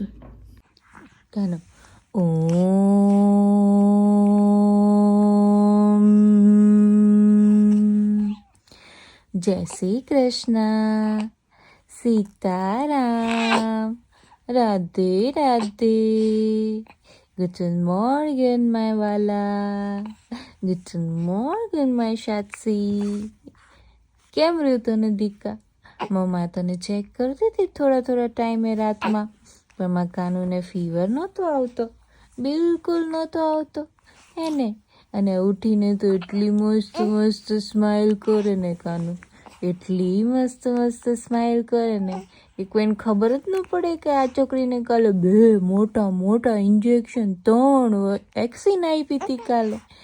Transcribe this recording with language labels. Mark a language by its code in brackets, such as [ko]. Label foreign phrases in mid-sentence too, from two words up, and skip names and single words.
[gu] ચાલો, ઓમ જય શ્રી કૃષ્ણ, સીતારામ, રાધે રાધે. [de] Guten Morgen, my વાલા. Guten Morgen, my શાત્સી. [gu] કેમ રહ્યું તને દીકા? મમ્મા તને ચેક કરતી હતી થોડા ટાઈમે રાતમાં, પણ મારા કાનુને ફીવર નહોતો આવતો, બિલકુલ નહોતો આવતો એને. અને ઉઠીને તો એટલી મસ્ત સ્માઇલ કરે ને કાનુ, એટલી મસ્ત સ્માઇલ કરે ને કે કોઈને ખબર જ ન પડે કે આ છોકરીને કાલે 2 મોટા ઇન્જેક્શન, 3 વેક્સિન આપી હતી કાલે.